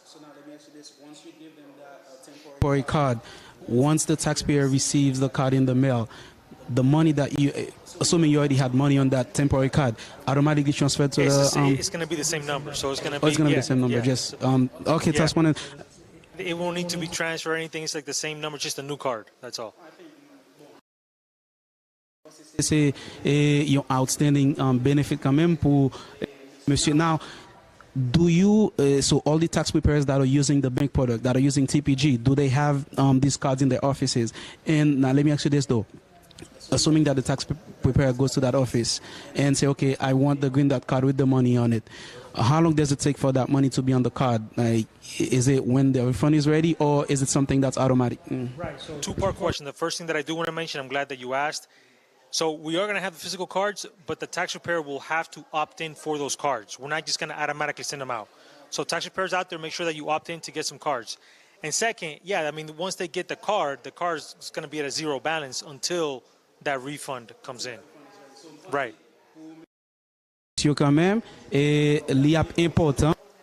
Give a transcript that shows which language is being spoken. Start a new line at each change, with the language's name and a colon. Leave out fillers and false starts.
English: now let me ask you this: once you give them that temporary card, once the taxpayer receives the card in the mail, the money that you, assuming you already had money on that temporary card, automatically transferred to it's going to be the same number. So it's going to be the same number. Yeah. Just okay. Yeah. That's one. It won't need to be transferred or anything. It's like the same number, just a new card. That's all.
French: C'est un
English: outstanding benefit
French: quand même pour monsieur.
English: Now, do you so all the tax preparers that are using the bank product, that are using TPG, do they have these cards in their offices? And now let me ask you this though. Assuming that the tax preparer goes to that office and say, okay, I want the green dot card with the money on it. How long does it take for that money to be on the card? Like, is it when the refund is ready, or is it something that's automatic? Right. So two-part question. The first thing that I do want to mention, I'm glad that you asked. So we are going to have the physical cards, but the tax preparer will have to opt in for those cards. We're not just going to automatically send them out. So tax preparers out there, make sure that you opt in to get some cards. And second, once they get the card is going to be at a zero balance until that refund comes in. Right.
French: Quand même, il est important